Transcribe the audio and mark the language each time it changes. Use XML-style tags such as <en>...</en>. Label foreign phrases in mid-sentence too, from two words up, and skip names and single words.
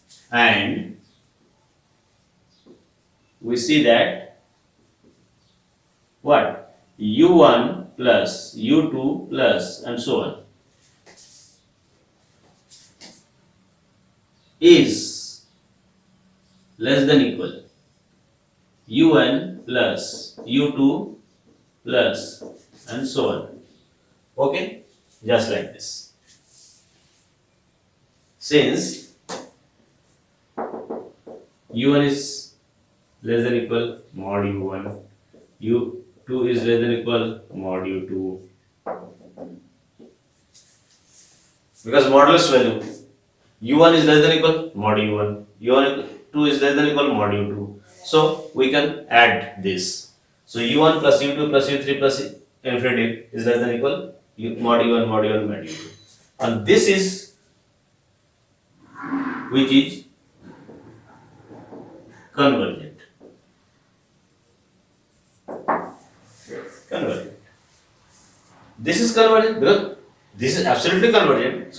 <en>and we see that what u1 plus u2 plus and so on is less than equal u1 plus u2 plus and so on. Okay, just like this. Since u1 is less than equal mod u1, u2 is less than equal mod u2, because modulus value u1 is less than equal mod u1, u2 is less than equal mod u2. So we can add this. So u1 plus u2 plus u3 plus infinity is less than equal mod u1 mod u1 mod u2, and this is which is convergent. Convergent. This is convergent because this is absolutely convergent.</en>